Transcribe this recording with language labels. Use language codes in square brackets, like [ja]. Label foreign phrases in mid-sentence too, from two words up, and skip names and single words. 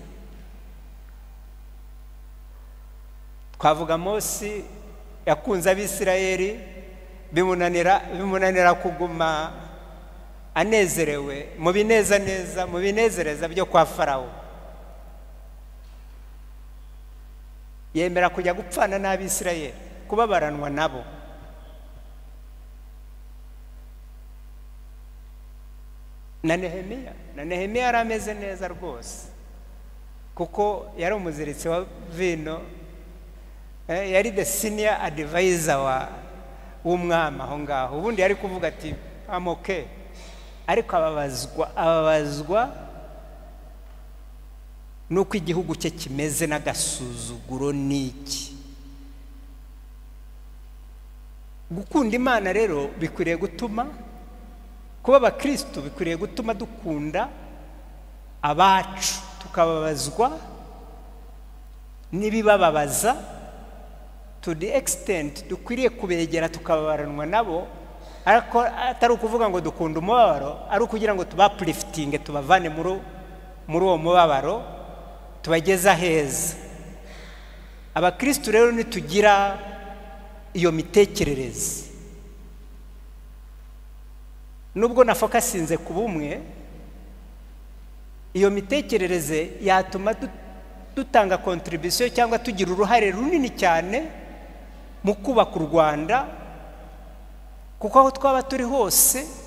[rw] Twavuga Mose yakunze Abisirayeli, bimunanira kuguma anezerewe mu binezereza byo kwa Farawo, yemera kujya gupfana n'Abisirayeli, kubabaranwa nabo. Na Nehemiya yari ameze neza rwose, kuko yari umuziritsi wa vino, yari [en] the senior advisor [rw] w'umwami aho ngaho. Ubundi yari kuvuga ati amoke, ariko ababazwa nuko igihugu cye kimeze n'agasuzuguro n'iki. Gukunda Imana rero bikwiriye gutuma, kuba abakristo bikwiriye gutuma dukunda abacu, tukababazwa n'ibibababaza, [en] to the extent [rw] dukwiriye kubegera tukababaranwa nabo, ariko atari ukuvuga ngo dukunda umubabaro, ari ukugira ngo tubapliftinge, tubavane muri uwo mubabaro, tubageza heza. Abakristo rero nitugira iyo mitekerereze, nubwo nafokasinze ku bumwe, iyo mitekerereze yatuma dutanga contribution cyangwa tugira uruhare runini cyane mu kubaka u Rwanda, kuko aho twaba turi hose